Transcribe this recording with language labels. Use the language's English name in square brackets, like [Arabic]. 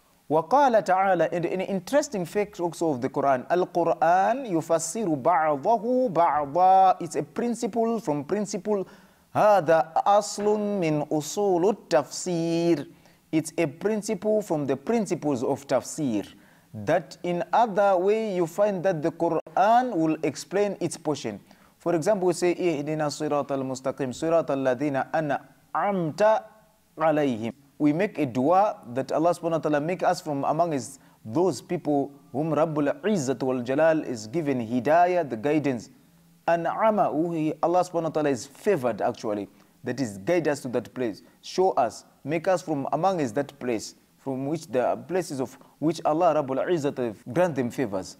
[Arabic] وَقَالَ تَعَالَى, [English] and an interesting fact also of the Quran, Al-Qur'an [Arabic] يُفَسِّرُ بَعْضَهُ بَعْضًا, [English] it's a principle from principle. [Arabic] هَذَا أَصْلٌ مِّنْ أُصُولُ التَّفْسِيرِ, [English] it's a principle from the principles of tafsir. That in other way you find that the Quran will explain its portion. For example, we say, [Arabic] إِهْدِنَا الصِّرَاطَ الْمُسْتَقِيمِ صِرَاطَ الَّذِينَ أَنْعَمْتَ عَلَيْهِمْ. [English] We make a dua that Allah subhanahu wa ta'ala make us from among those people whom Rabbul Izzat wal Jalal is given hidayah, the guidance. An'ama, Allah subhanahu wa ta'ala is favored actually. That is, guide us to that place. Show us, make us from among that place, from which the places of which Allah Rabbul Izzat grant them favors.